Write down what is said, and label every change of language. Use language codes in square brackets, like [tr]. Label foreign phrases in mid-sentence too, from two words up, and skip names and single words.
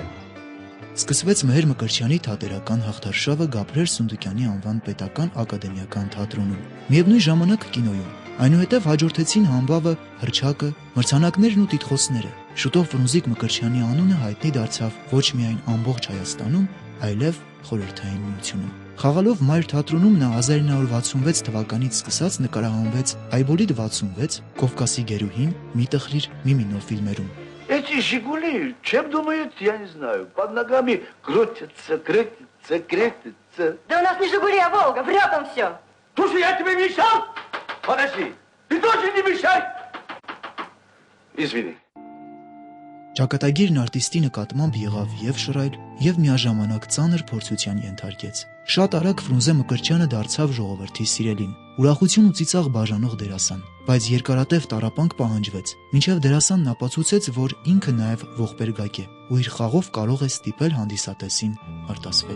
[hy] Սկսվեց Մհեր Մկրտչյանի թատերական հաղթարշավը Գաբրիել Սունդուկյանի անվան պետական ակադեմիական թատրոնում, միևնույն ժամանակ կինոյում։ Այնուհետև հաջորդեցին համբավը, հռչակը, մրցանակներն ու տիտղոսները։ Շուտով Ֆրունզիկ Մկրտչյանի անունը հայտնի դարձավ ոչ միայն ամբողջ Հայաստանում, այլև խորհրդային միությունում։ Խաղալով Մայր թատրոնում նա 1966 թվականից սկսած նկարահանվեց Այբոլիտ 66, Կովկասի գերուհին, Մի տխրիր, մի մինո фільмերում։ [ru] Эти «Жигули», чем думают, я не знаю. Под ногами крутятся, крутятся. Да у нас не «Жигули», а «Волга», врет он все. Слушай, я тебе мешал? Подожди, ты тоже не мешай. Извини. [hy] Ճակատագիրն արտիստի նկատմամբ եղավ եւ շռայլ, եւ միաժամանակ ծանր փորձության ենթարկեց։ Շատ արագ Ֆրունզե Մկրտչյանը դարձավ ժողովրդի սիրելին, ուրախություն ու ծիծաղ բաժանող դերասան, բայց երկարատև տառապանք պահանջվեց, մինչև դերասանն ապացուցեց, որ ինքը նաեւ ողբերգակ է ու իր խաղով կարող է ստիպել հանդիսատեսին արտասվել։